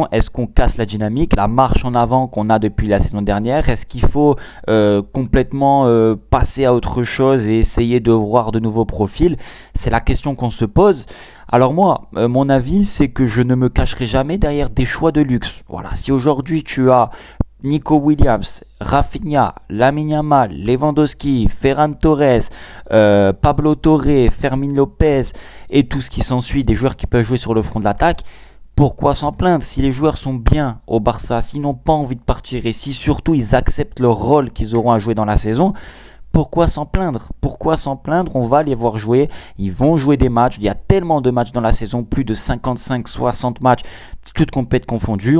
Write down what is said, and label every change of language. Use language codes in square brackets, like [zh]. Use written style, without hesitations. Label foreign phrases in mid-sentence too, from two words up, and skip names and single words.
[fr] Est-ce qu'on casse la dynamique, la marche en avant qu'on a depuis la saison dernière? Est-ce qu'il faut complètement passer à autre chose et essayer de voir de nouveaux profils? C'est la question qu'on se pose. Alors moi, mon avis, c'est que je ne me cacherai jamais derrière des choix de luxe. Voilà, si aujourd'hui tu as Nico Williams, Rafinha, Lamine Yamal, Lewandowski, Ferran Torres, Pablo Torre, Fermin Lopez et tout ce qui s'ensuit, des joueurs qui peuvent jouer sur le front de l'attaque, pourquoi s'en plaindre? Si les joueurs sont bien au Barça, s'ils n'ont pas envie de partir et si surtout ils acceptent le rôle qu'ils auront à jouer dans la saison, pourquoi s'en plaindre? Pourquoi s'en plaindre? On va les voir jouer, ils vont jouer des matchs, il y a tellement de matchs dans la saison, plus de 55-60 matchs, toutes compétitions confondues.